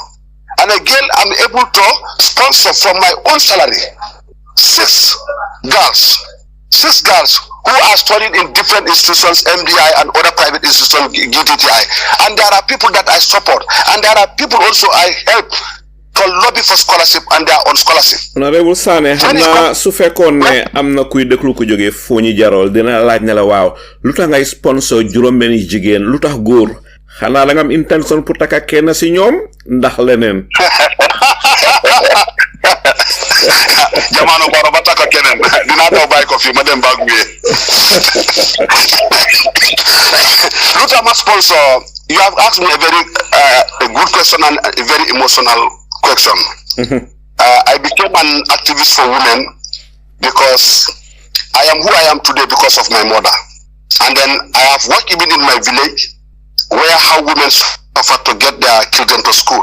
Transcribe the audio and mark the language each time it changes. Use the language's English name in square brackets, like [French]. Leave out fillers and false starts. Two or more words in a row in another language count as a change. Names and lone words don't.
[English] And again, I'm able to sponsor from my own salary 6 girls who are studying in different institutions, MDI and other private institutions, GTTI. And there are people that I support. And there are people also I help to lobby for scholarship and they are on scholarship. [Wolof] Honourable Sanneh xamna su fekkoon ne am na kuy dëkk lu ko jógee Foni Jarrol dina laaj ne la waaw lu tax ngay sponsor juróom-benni jigéen lu tax góor xanaa da nga am intention pour takka kenn si ñoom ndax leneen. Jamano baro ba takka keneen dinaa daw bàyyi ko fii ma dem baag wiyee. Lu tax ma [English] sponsor, you have asked me a very a good question and a very emotional question. I became an activist for women because I am who I am today because of my mother. And then I have worked even in my village where how women suffer to get their children to school.